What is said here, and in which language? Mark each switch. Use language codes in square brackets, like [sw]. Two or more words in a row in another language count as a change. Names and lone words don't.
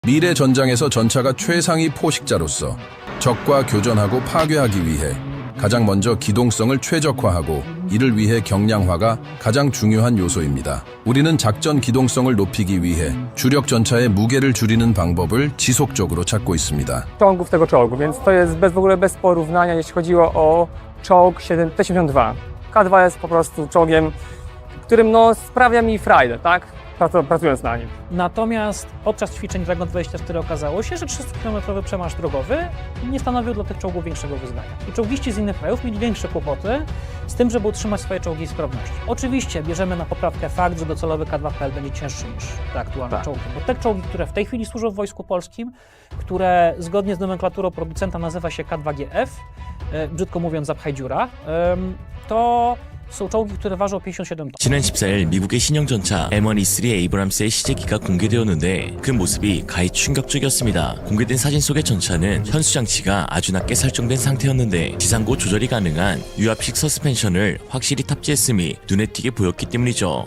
[ko] 미래 전장에서 전차가 최상위 포식자로서 적과 교전하고 파괴하기 위해 가장 먼저 기동성을 최적화하고 이를 위해 경량화가 가장 중요한 요소입니다. 우리는 작전 기동성을 높이기 위해 주력 전차의 muge를 줄이는 방법을 지속적으로 찾고 있습니다. [pl] Czołgów tego czołgu, więc to jest w ogóle bez porównania, jeśli chodziło o czołg T-72. K2 jest po prostu czołgiem, którym sprawia mi frajdę, tak? Pracując na nim. Natomiast podczas ćwiczeń Dragon 24 okazało się, że 300-kilometrowy przemarsz drogowy nie stanowił dla tych czołgów większego wyzwania. I czołgiści z innych krajów mieli większe kłopoty z tym, żeby utrzymać swoje czołgi w sprawności. Oczywiście bierzemy na poprawkę fakt, że docelowy K2PL będzie cięższy niż te aktualne czołgi, bo te czołgi, które w tej chwili służą w Wojsku Polskim, które zgodnie z nomenklaturą producenta nazywa się K2GF, brzydko mówiąc zapchaj dziura, to są czołgi, które ważą 57 톤. [ko] 지난 14일 미국의 신형 전차 M1E3 에이브람스의 시제기가 공개되었는데 그 모습이 가히 충격적이었습니다. 공개된 사진 속의 전차는 현수 장치가 아주 낮게 설정된 상태였는데 지상고 조절이 가능한 유압식 서스펜션을 확실히 탑재했음이 눈에 띄게 보였기 때문이죠.